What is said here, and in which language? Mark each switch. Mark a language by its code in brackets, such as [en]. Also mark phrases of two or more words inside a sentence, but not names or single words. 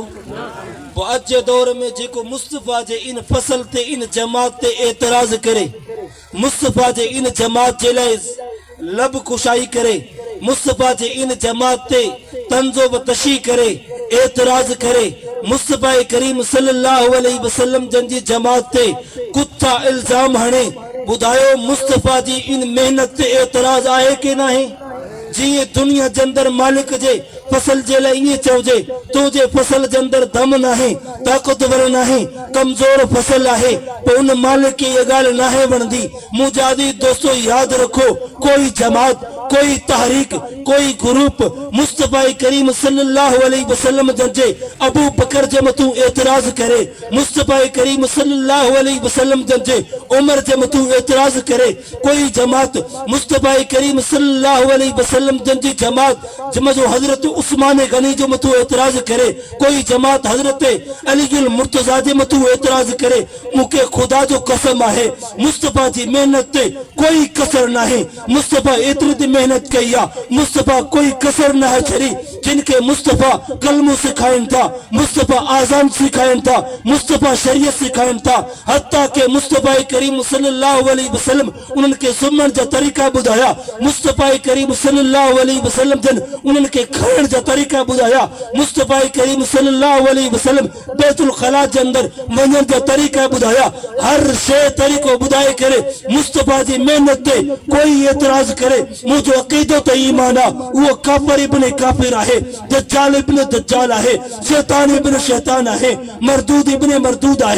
[sd] पोइ अॼु जे दौर में जेको मुस्तफ़ा जे इन फसल ते इन जमात ते एतराज़ करे, मुस्तफ़ा जे इन जमात जे लाइ लब कुशाई करे, मुस्तफ़ा जे इन जमात ते तंज़ो व तशी करे, एतराज़ करे, मुस्तफ़ा करीम [ar] صلى الله عليه وسلم [sd] जन जी जमात ते कुत्ता इल्ज़ाम हणे, ॿुधायो मुस्तफ़ा जी इन मेहनत ते एतराज़ आहे कि न आहे? जीअं दुनिया जे अंदरि मालिक जे फसल जे लाइ ईअं चइजे तुंहिंजे फसल जे अंदरि दम न आहे, ताक़तवर न आहे, कमज़ोर फसल आहे, पोइ उन मालिक खे इहा ॻाल्हि न आहे वणंदी। मुजाहिद दोस्तो यादि रखो, कोई जमात, कोई तहरीक, कोई ग्रुप मुस्तफ़ा करीम [ar] صلى الله عليه وسلم [sd] जन जे अबू बकर जे मथूं एतराज़ करे, मुस्तफ़ा करीम [ar] صلى الله عليه وسلم [sd] जन जे उमर जे मथूं एतराज़ करे। कोई जमात मुस्तफ़ा करीम [ar] صلى الله عليه وسلم [sd] जन जी जमात जंहिंजो हज़रत उस्मान गनी जो मथूं एतराज़ करे, कोई जमात हज़रत अली मुर्तज़ा जे मथूं एतराज़ करे। मूंखे ख़ुदा जो कसम आहे, मुस्तफ़ा जी मेहनत ते कोई कसर न आहे। मुस्तफ़ा एतिरी त मेहनत कई आहे, मुस्तफ़ा कोई कसर न आहे छॾी। जिनके मुस्तफ़ा कलमो सिखाइनि था, मुस्तफ़ा आज़ान सिखाइनि था, मुस्तफ़ा शरीयत सिखाइनि था, हत्ता के मुस्तफ़ा करीम [ar] صلى الله عليه وسلم [sd] उन्हनि खे सुम्हण जा तरीक़ा ॿुधाया। मुस्तफ़ा करीम [ar] صلى الله عليه وسلم [sd] जन उन्हनि खे खाइण जा तरीक़ा ॿुधाया। मुस्तफ़ा करीम [ar] صلى الله عليه وسلم [sd] बैतुल खला जे अंदरि वञण जा तरीक़ा ॿुधाया। हर शइ तरीक़ो ॿुधाए करे मुस्तफ़ा जी मेहनत ते कोई एतराज़ करे, मुंहिंजो अक़ीदो त ईमान आहे, उहो [ar] كافر ابن كافر [sd] आहे, [ar] دجال ابن دجال [sd] आहे, [ar] شيطان ابن شيطان [sd] आहे, [ar] مردود ابن مردود [sd] आहे।